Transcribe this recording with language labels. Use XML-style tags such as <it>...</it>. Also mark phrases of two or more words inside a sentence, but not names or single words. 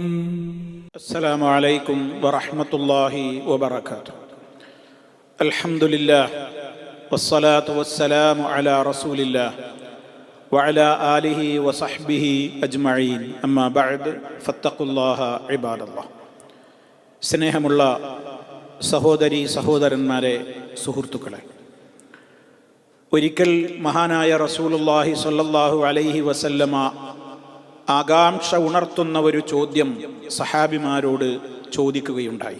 <ar>السلام عليكم ورحمة الله وبركاته. الحمد لله والصلاة والسلام على رسول الله وعلى آله وصحبه أجمعين أما بعد فاتقوا الله عباد الله.</ar> <ml>സ്നേഹമുള്ള സഹോദരി സഹോദരന്മാരെ, സുഹൃത്തുക്കളെ, ഒരിക്കൽ മഹാനായ</ml> <ar>رسول الله صلى الله عليه وسلم</ar> <ml>ആകാംക്ഷ ഉണർത്തുന്ന ഒരു ചോദ്യം സഹാബിമാരോട് ചോദിക്കുകയുണ്ടായി.</ml>